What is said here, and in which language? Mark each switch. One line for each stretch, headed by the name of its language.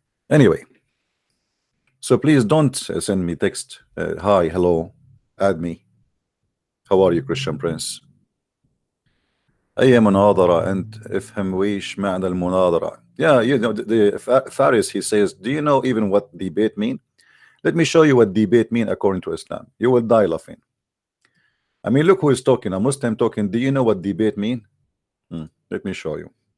English: Anyway, so please don't send me text hi, hello, add me, how are you, Christian Prince.
Arabic: أي مناظرة أنت افهم ويش معنى المناظرة.
English: Yeah, you know, the Faris, he says, do you know even what debate mean? Let me show you what debate mean according to Islam. You will die laughing. I mean, look who is talking, a Muslim talking. Do you know what debate mean? Let me show you.